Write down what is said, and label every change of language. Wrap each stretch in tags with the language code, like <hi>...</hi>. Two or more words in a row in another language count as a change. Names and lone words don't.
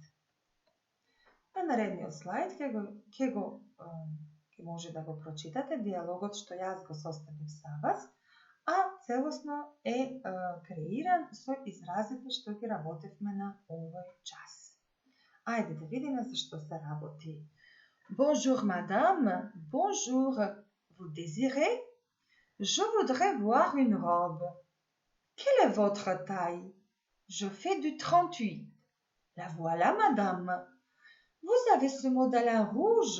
<mk>На наредниот слайд ќе може да го прочитате диалогот што јас го составив за вас, а целосно е креиран со изразите што ги работевме на овој час. Ајде да видиме за што се работи.</mk> <fr>Bonjour madame, bonjour. Vous désirez? Je voudrais voir une robe. Quelle est votre taille? Je fais du 38. La voilà madame. Vous avez ce modèle en rouge?</fr>